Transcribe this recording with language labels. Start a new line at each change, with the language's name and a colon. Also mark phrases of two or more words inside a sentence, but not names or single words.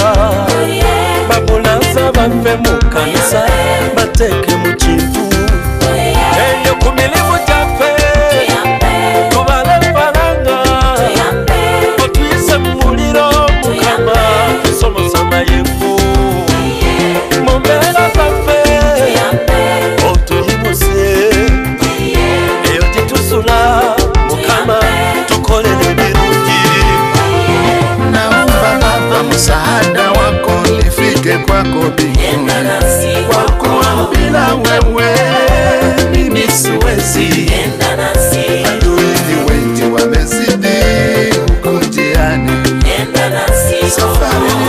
Ganda: babulaza baffe mu kanisa bateeke mu kintu eyo ku mirimu gyaffe tubale faranga otuyise mu muliro Mukama tusomosa mayengo mu mbeera zaffe otuyimuse eyo gyetusula Mukama tukolere birungi
Swahili: naomba Baba msaada wako nifike kwako mbinguni wakuambia wewe mimi siwezi adui ni wengi wamezidi huku njiani safari ni